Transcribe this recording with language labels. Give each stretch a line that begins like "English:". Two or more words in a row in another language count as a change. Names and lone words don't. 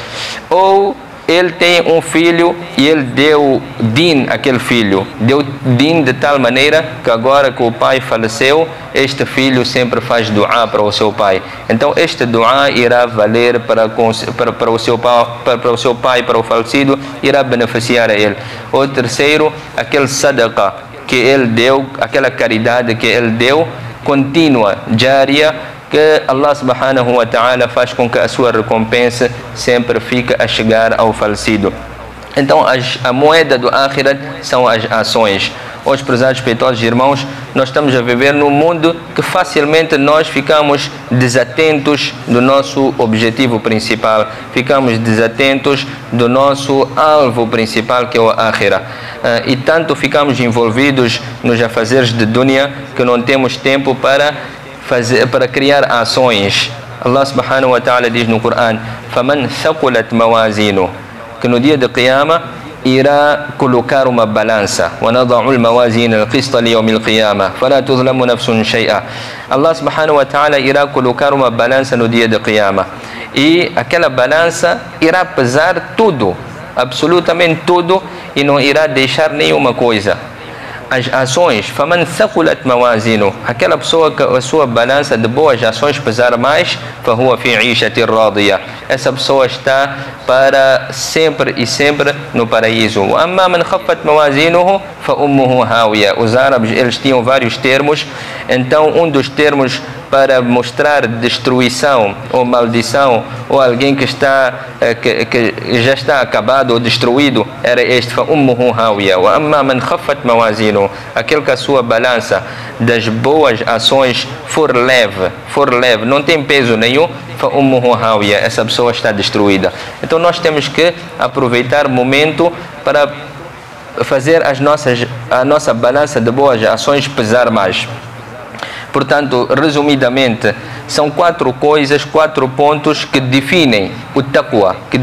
Portuguese: Ou ele tem um filho e ele deu din àquele filho, deu din de tal maneira que agora que o pai faleceu, este filho sempre faz dua para o seu pai. Então este dua irá valer para o seu pai, para o falecido, irá beneficiar a ele. O terceiro, aquele sadaqa que ele deu, aquela caridade que ele deu, contínua, jária, que Allah
Arabic: سبحانه وتعالى
Portuguese: faz com que a sua recompensa sempre fique a chegar ao falecido. Então a moeda do Akhirat são as ações. Hoje, prezados respeitosos irmãos, nós estamos a viver num mundo que facilmente nós ficamos desatentos do nosso objetivo principal, ficamos desatentos do nosso alvo principal, que é o Akhirah. E tanto ficamos envolvidos nos afazeres de dunya que não temos tempo para criar ações. Allah
Arabic: سبحانه وتعالى
Portuguese: diz no Coran:
Arabic: فمن ثقلت موازينه,
Portuguese: que no dia de Qiyamah irá colocar uma balança.
Arabic: ونضع الموازين القسط ليوم القيامة فلا تظلم نفس شيئا.
Portuguese: Allah
Arabic: سبحانه وتعالى
Portuguese: irá colocar uma balança no dia de Qiyamah, e aquela balança irá pesar tudo, absolutamente tudo, e não irá deixar nenhuma coisa. as ações,
Arabic: فَمَنْ ثَقُلَتْ مَوَازِينُهُ,
Portuguese: aquela pessoa que a sua balança de boas ações pesar mais,
Arabic: فَهُوَ فِي عِيشَةٍ رَاضِيَةٍ,
Portuguese: essa pessoa está para sempre e sempre no paraíso.
Arabic: وَأَمَّا مَنْ خَفَّتْ مَوَازِينُهُ فَأُمُّهُ هَاوِيَةٌ.
Portuguese: Os árabes, eles tinham vários termos, então um dos termos para mostrar destruição ou maldição ou alguém que está que já está acabado ou destruído era este:
Arabic: فَأُمُّهُ هَاوِيَةٌ. وَأَمَّا مَنْ خَفَّتْ مَوَازِينُهُ,
Portuguese: aquele que a sua balança das boas ações for leve, não tem peso nenhum,
Arabic: فَأُمُّهُ هَاوِيَةٌ,
Portuguese: essa pessoa está destruída. Então nós temos que aproveitar o momento para fazer a nossa balança de boas ações pesar mais. Portanto, resumidamente, são 4 coisas, 4 pontos que definem o taqwa.